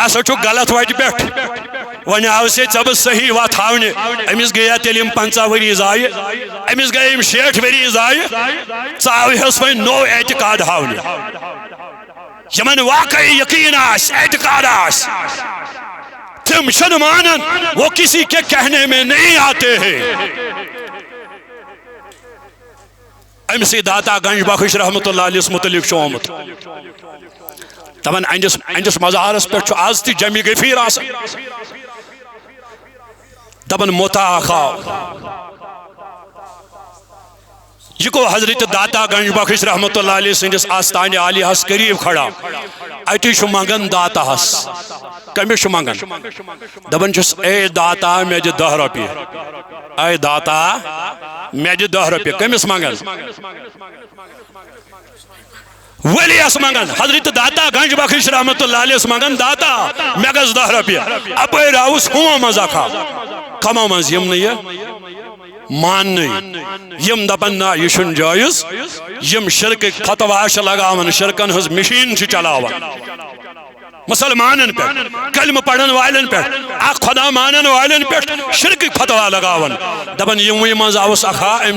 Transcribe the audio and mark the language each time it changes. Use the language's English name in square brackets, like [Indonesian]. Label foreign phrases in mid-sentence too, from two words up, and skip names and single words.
[Kashmiri] ہسا چھُکھ غلط وتہِ پٮ۪ٹھ وۄنۍ آوسے ژےٚ بہٕ صحیح وتھ ہاونہِ أمِس گٔیا تیٚلہِ یِم 50 ؤری ضایہِ أمِس گٔے یِم 60 ؤری ضایہِ ژٕ آوہس وۄنۍ نوٚو اعتقاد ہاونہِ یمن واقعی یقین آسہِ اعتقاد آسہِ تم چھنہٕ مانن [Urdu] وہ کسی کے کہنے میں نہیں آتے ہیں [Kashmiri] امسی داتا گنج بخش رحمت اللہ علیہ متعلق چھُ آمُت دپان اہندس مزارس پہ آز تہ جمع غفیر آسان دپان متاع خاو یہ کو حضرت داتا گنج بخش رحمت اللہ علیہ سندس آستان عالیہ ہس قریب کھڑا اتی چھُ منگان داتا ہس کمس چھُ منگان دپان چھُس اے داتا مے دِ 10 رۄپیہِ اے داتا مے دِ 10 رۄپیہِ کمس منگان ولی اس منگان حضرت داتا گنج بخش رحمت اللہ علیہ منگان داتا مے گژھِ 10 رۄپیہِ اپٲرۍ آوُس ہوم منٛز اکھا کمو منٛز یِم نہٕ یہِ ماننٕے یم دپان نا یہ چھُنہٕ جٲیِز یم شرکٕکۍ فتوا چھِ لگاوان شرکن ہٕنٛز مشیٖن چھِ چلاوان مسلمانن پہ کلمہ پڑھن والن پہ اخ خدا مانن والن پہ شرکٕکۍ فتوا لگاوان دپان یموٕے منٛز آوُس اکھا أمۍ